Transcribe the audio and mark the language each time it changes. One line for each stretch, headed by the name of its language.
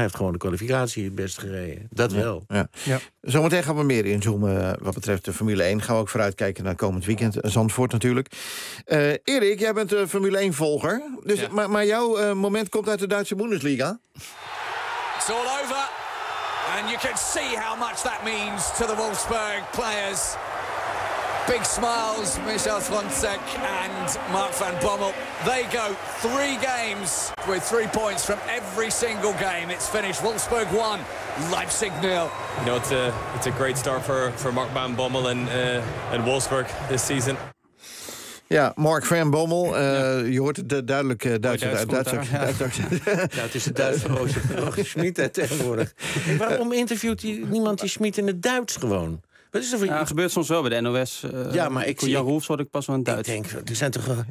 Dutch: Hij heeft gewoon de kwalificatie het best gereden. Dat wel. Ja. Ja. Zometeen gaan we meer inzoomen wat betreft de Formule 1. Gaan we ook vooruitkijken naar komend weekend. Zandvoort natuurlijk. Erik, jij bent Formule 1-volger. Dus, ja. Maar jouw moment komt uit de Duitse Bundesliga.
English: It's all over. And you can see how much that means to the Wolfsburg players. Big smiles, Michel Slonczek and Mark van Bommel. They go 3 games with 3 points from every single game. It's finished. Wolfsburg 1, Leipzig 0. You know, it's a great start for Mark van Bommel and Wolfsburg this season.
Dutch: Ja, Mark van Bommel. Je hoort het duidelijk Duits. Duits Ja, het is de Duits van Roger Schmidt tegenwoordig. Waarom interviewt niemand die Schmidt in het Duits gewoon? Wat is er voor... gebeurt soms wel bij de NOS. Ja, maar ik zie... Jan Roefs hoorde ik pas wel in Duits. Ik denk, er zijn toch...